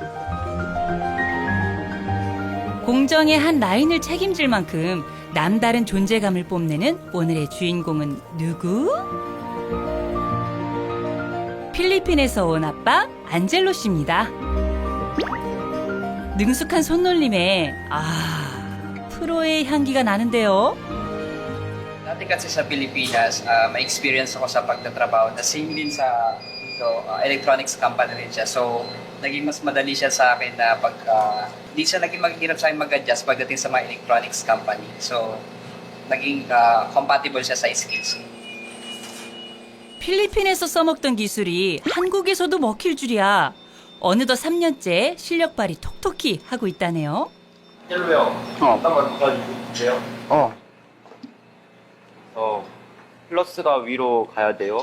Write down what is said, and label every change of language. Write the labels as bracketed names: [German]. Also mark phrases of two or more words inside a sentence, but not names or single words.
[Korean] 공정의 한 라인을 책임질 만큼 남다른 존재감을 뽐내는 오늘의 주인공은 누구? 필리핀에서 온 아빠 안젤로 씨입니다. 능숙한 손놀림에 프로의 향기가 나는데요. [Filipino] Dati kasi sa Pilipinas, may experience ako sa pagtatrabaho na same din sa [English] electronics company [Filipino] rin siya. So, naging mas madali siya sa akin na di siya naging maghihirap sa akin mag-adjust pagdating sa mga [English] electronics company. [Filipino] So, naging compatible siya sa skills. [Korean] 필리핀에서 써먹던 기술이 한국에서도 먹힐 줄이야. 어느덧 3년째 실력 발휘 톡톡히 하고 있다네요. 헬로요. 잠깐만 도와주세요. 플러스가 위로 가야 돼요?